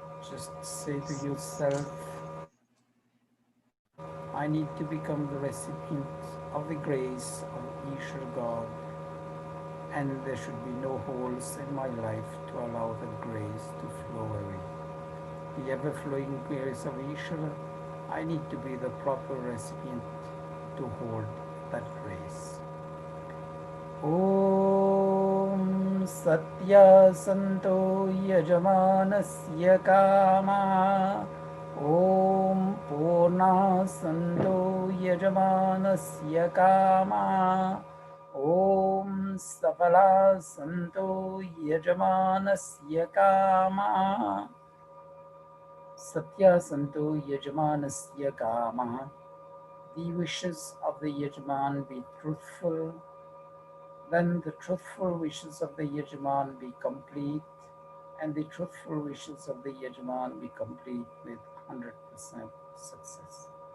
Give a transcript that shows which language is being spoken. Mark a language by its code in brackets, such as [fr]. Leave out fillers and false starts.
[en] Just say to yourself, I need to become the recipient of the grace of Ishar God, and there should be no holes in my life to allow that grace to flow away. The ever flowing grace of Ishara, I need to be the proper recipient to hold that grace. [sa] Om सत्यासन्तो यजमानस्य कामाः, Om पूर्णासन्तो यजमानस्य कामाः, Om सफलासन्तो यजमानस्य कामाः। Satyasanto Yajmanasya Kamaha. [en] The wishes of the Yajman be truthful, then the truthful wishes of the Yajman be complete, and the truthful wishes of the Yajman be complete with 100% success.